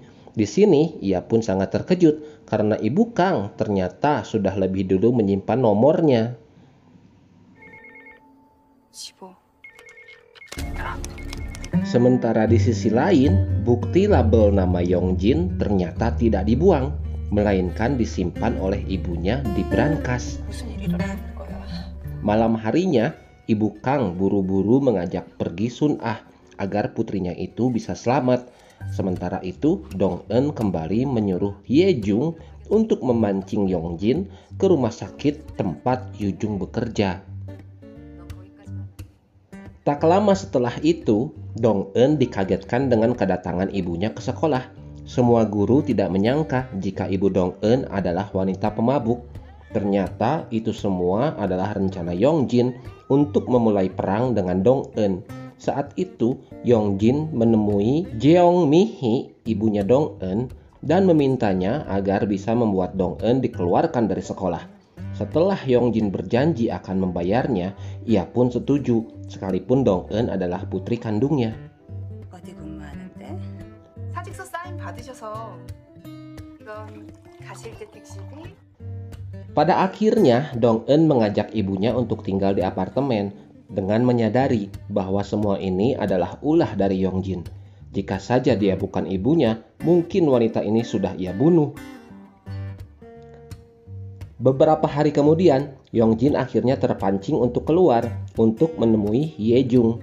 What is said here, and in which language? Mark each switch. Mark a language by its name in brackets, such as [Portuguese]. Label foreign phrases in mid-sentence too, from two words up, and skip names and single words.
[Indonesian] Di sini ia pun sangat terkejut karena Ibu Kang ternyata sudah lebih dulu menyimpan nomornya. 15. Sementara di sisi lain, bukti label nama Yongjin ternyata tidak dibuang, melainkan disimpan oleh ibunya di brankas. [Korean] 무슨 일이 일어나는 거야? [Indonesian] Malam harinya, Ibu Kang buru-buru mengajak pergi Sun Ah agar putrinya itu bisa selamat. Sementara itu, Dong-eun kembali menyuruh Hyejung untuk memancing Yongjin ke rumah sakit tempat Yujung bekerja. [Korean] 너 거기까지만. [Indonesian] Tak lama setelah itu, Dong-eun dikagetkan dengan kedatangan ibunya ke sekolah. Semua guru tidak menyangka jika ibu Dong-eun adalah wanita pemabuk. Ternyata itu semua adalah rencana Yongjin untuk memulai perang dengan Dong-eun. Saat itu, Yongjin menemui Jeong Mi-hee, ibunya Dong-eun, dan memintanya agar bisa membuat Dong-eun dikeluarkan dari sekolah. Setelah Yongjin berjanji akan membayarnya, ia pun setuju, sekalipun Dong-eun adalah putri kandungnya. [Korean] 어디 근무하는데? 사직서 사인 받으셔서 그럼 가실 때 택시비? [Indonesian] Pada akhirnya, Dong-eun mengajak ibunya untuk tinggal di apartemen dengan menyadari bahwa semua ini adalah ulah dari Yongjin. Jika saja dia bukan ibunya, mungkin wanita ini sudah ia bunuh. Beberapa hari kemudian, Yongjin akhirnya terpancing untuk keluar untuk menemui Yejung.